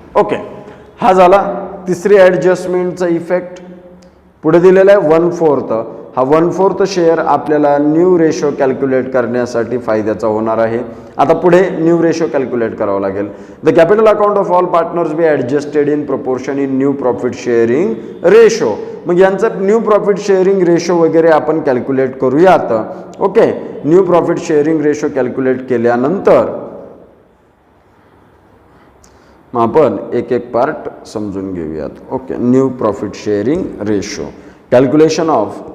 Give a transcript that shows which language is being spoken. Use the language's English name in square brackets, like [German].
[Marathi] Okay, हा झाला तिसरी ॲडजस्टमेंटचा इफेक्ट. पुढे दिलेला आहे 1/4. हा 1/4 शेअर आपल्याला न्यू रेशो कॅल्क्युलेट करण्यासाठी फायद्याचा होणार आहे. आता पुढे न्यू रेशो कॅल्क्युलेट करावं लागेल. [English] The capital account of all partners be adjusted in proportion in new profit sharing ratio. [Marathi] मग यांचं न्यू प्रॉफिट शेअरिंग रेशो वगैरे आपण कॅल्क्युलेट करूयात. Okay, new profit sharing ratio calculate केल्यानंतर मग आपण एक एक पार्ट समजून घेऊयात. [English] Okay, new profit sharing ratio calculation of.